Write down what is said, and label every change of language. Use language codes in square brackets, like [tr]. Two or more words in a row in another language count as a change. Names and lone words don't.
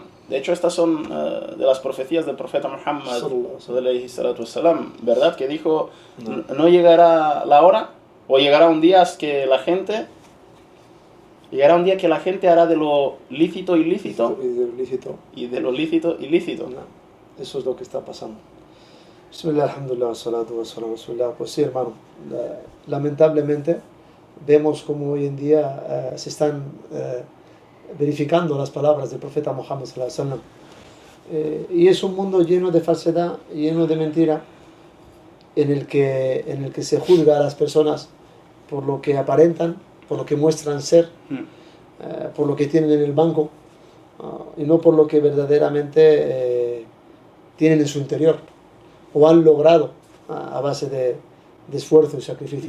[es] De hecho, estas son de las profecías del profeta Muhammad, ¿verdad? Que dijo, no llegará la hora, o llegará un día que la gente... Llegará un día que la gente hará de lo lícito ilícito y de lo lícito ilícito. No, eso es lo que está pasando. [ar] بسم الله، الحمد لله، الصلاة والسلام، بسم الله. [es] Pues sí, hermano, lamentablemente vemos como hoy en día se están verificando las palabras del profeta Muhammad [ar] صلى الله عليه وسلم. [es] Y es un mundo lleno de falsedad, lleno de mentira, en el que se juzga a las personas por lo que aparentan, por lo que muestran ser, por lo que tienen en el banco, y no por lo que verdaderamente tienen en su interior o han logrado a base de esfuerzo y sacrificio.